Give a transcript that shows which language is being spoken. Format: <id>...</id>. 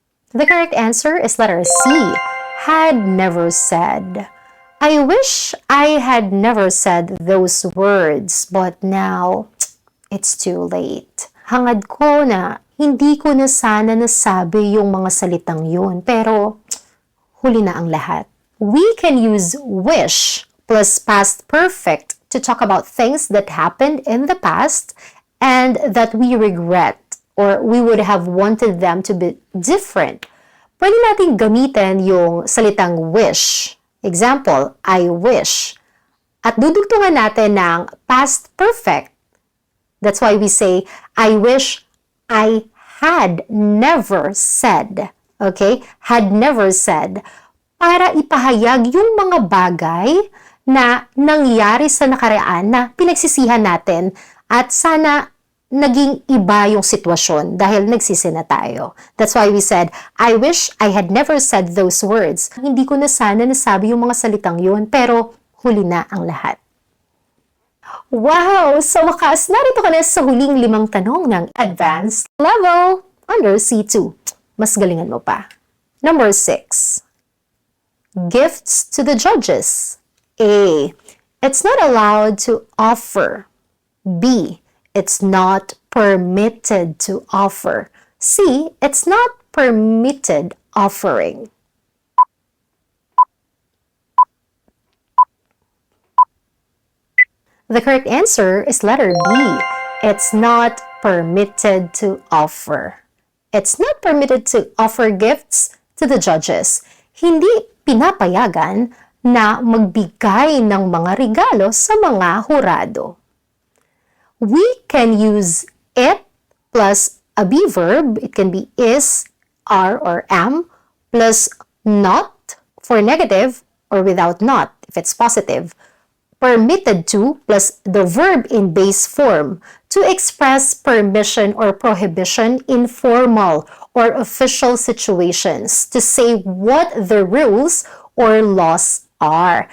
<en>The correct answer is letter C, had never said. I wish I had never said those words, but now it's too late.</en> <tl>Hangad ko na hindi ko na sana nasabi yung mga salitang yun, pero huli na ang lahat.</tl> <en>We can use wish plus past perfect to talk about things that happened in the past and that we regret or we would have wanted them to be different.</en> <tl>Pwede natin gamitin yung salitang wish.</tl> <en>Example, I wish.</en> <tl>At dudugtungan natin ng</tl> <en>past perfect. That's why we say, I wish I had never said. Okay? Had never said.</en> <tl>Para ipahayag yung mga bagay na nangyari sa nakaraan na pinagsisihan natin at sana naging iba yung sitwasyon dahil nagsisi na tayo.</tl> <en>That's why we said, I wish I had never said those words.</en> <tl>Hindi ko na sana nasabi yung mga salitang yun, pero huli na ang lahat. Wow! Sa wakas, narito ka na sa huling 5 tanong ng advanced level under C2. Mas galingan mo pa.</tl> <en>Number 6. Gifts to the judges. A. It's not allowed to offer. B. It's not permitted to offer. C. It's not permitted offering. The correct answer is letter B. It's not permitted to offer. It's not permitted to offer gifts to the judges.</en> <tl>Hindi pinapayagan na magbigay ng mga regalo sa mga hurado.</tl> <en>We can use it plus a be verb. It can be is, are, or am, plus not for negative or without not if it's positive. Permitted to plus the verb in base form to express permission or prohibition in formal or official situations to say what the rules or laws are.</en>